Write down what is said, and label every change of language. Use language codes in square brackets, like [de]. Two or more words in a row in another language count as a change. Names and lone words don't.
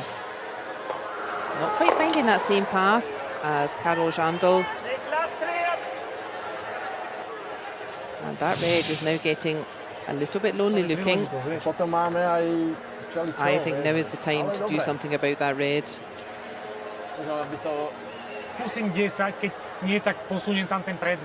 [en] Not quite finding that same path as Karol Jandl. And that red is now getting a little bit lonely looking. I think now is the time to do something about that red. [sk] Skúsim 10, keď nie, tak posuniem tam ten predný.